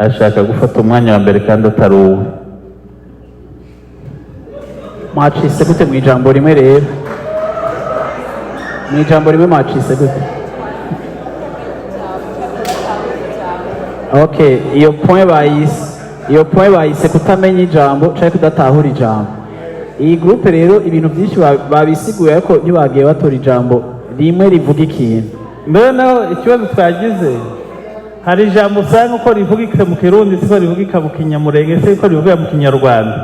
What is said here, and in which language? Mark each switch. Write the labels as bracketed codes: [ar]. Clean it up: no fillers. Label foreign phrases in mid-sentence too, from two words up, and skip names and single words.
[rn] ashaka gufata umwanya wa mbere kandi atari uwe. Mwacise gute mu ijambo rimwe rero? Mu ijambo rimwe mwacise gute? Okay, iyo point bayise kutamenya ijambo cyangwa kudatahura ijambo. Iyi groupe rero ibintu byinshi babisiguye ariko ntibagiye batora ijambo rimwe rivuga ikintu. Mbere naho ikibazo twagize, hari ijambo usanga uko rivugika mu Kirundi siko rivugika mu Kinyamurenge siko rivugika mu Kinyarwanda.